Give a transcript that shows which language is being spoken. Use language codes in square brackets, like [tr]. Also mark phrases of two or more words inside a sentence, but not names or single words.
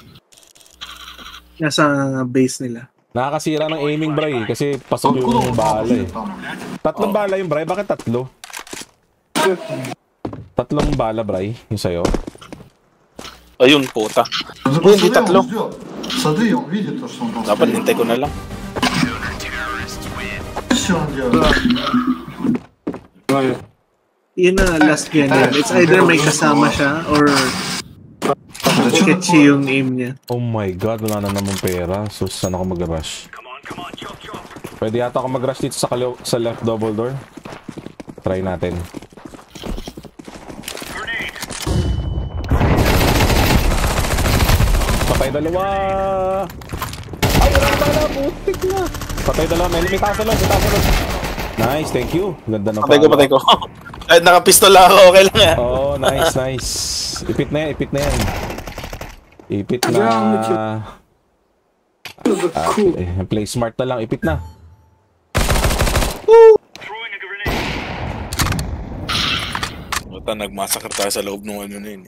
[tl] Nasa base nila. Nakakasira ng aiming, Bray, kasi pasok yung bala eh. Tatlong bala yung Bray, bakit tatlo? Tatlong bala, Bray, yung sa'yo. Ayun, puta. Hindi tatlo. [ru] Смотри, он видит то, что он там. [tl] Dapat hintay ko na lang. [ru] Что он делает? [tl] Yun na [en] last game. It's either [tl] may kasama siya or sketchy yung aim niya. [en] Oh my god, [tl] wala na namang pera. So, saan ako mag-rush? Pwede yata ako mag-rush dito sa left double door. Try natin. Patay dalawa! Ay, wala na! Putik na! Patay dalawa. May tasalon. [en] Nice, thank you. [tl] Ganda ng Patay ko. Ay, nakapistol lang ako. Okay lang yan. Oh, nice. Ipit na yan. Ipit na. [en] Play smart [tl] na lang. Ipit na. Nagmasakit tayo sa loob ng ano na yun.